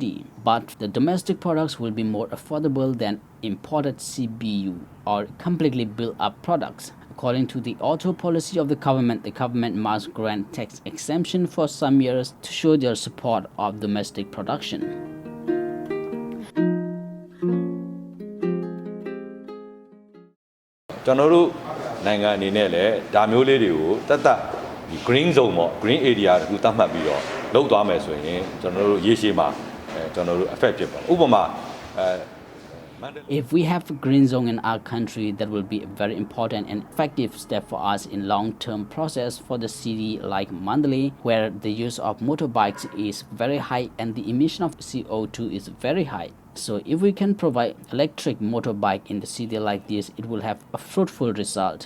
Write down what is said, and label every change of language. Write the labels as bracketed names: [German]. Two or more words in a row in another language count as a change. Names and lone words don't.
[English] But the domestic products will be more affordable than imported CBU or completely built-up products. According to the auto policy of the government must grant tax exemption for some years to show their support of domestic production. [Burmese] ကျွန်တော်တို့နိုင်ငံအနေနဲ့လည်းဒါမျိုးလေးတွေကိုတတ်ဒီ [English] green zone [Burmese] ပေါ့ [English] green area [Burmese] တခုသတ်မှတ်ပြီးတော့လုပ်သွားမယ်ဆိုရင်ကျွန်တော်တို့ရေရှည်မှာကျွန်တော်တို့ effect ဖြစ်ပါဥပမာ [English] If we have a green zone in our country, that will be a very important and effective step for us in long-term process for the city like Mandalay, where the use of motorbikes is very high and the emission of CO2 is very high. So if we can provide electric motorbike in the city like this, it will have a fruitful result.